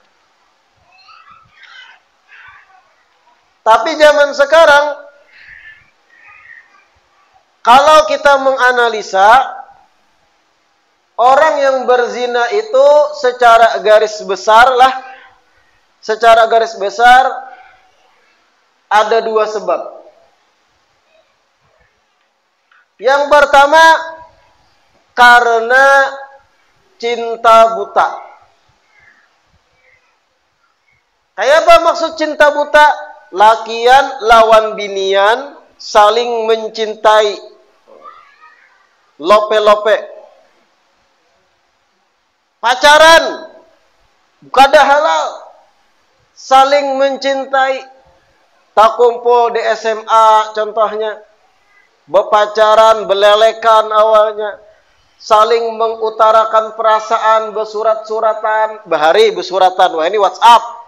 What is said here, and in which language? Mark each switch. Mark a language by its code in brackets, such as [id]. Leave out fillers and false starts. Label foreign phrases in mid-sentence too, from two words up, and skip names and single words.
[id] Tapi zaman sekarang, kalau kita menganalisa, orang yang berzina itu secara garis besar ada dua sebab. Yang pertama, karena cinta buta. Kayak apa maksud cinta buta? [bjn] Lakian lawan binian saling mencintai. [id] Lope-lope. Pacaran, kada halal, saling mencintai, tak kumpul di SMA contohnya, berpacaran, belelekan awalnya, saling mengutarakan perasaan, bersurat-suratan, bahari bersuratan, wah ini WhatsApp,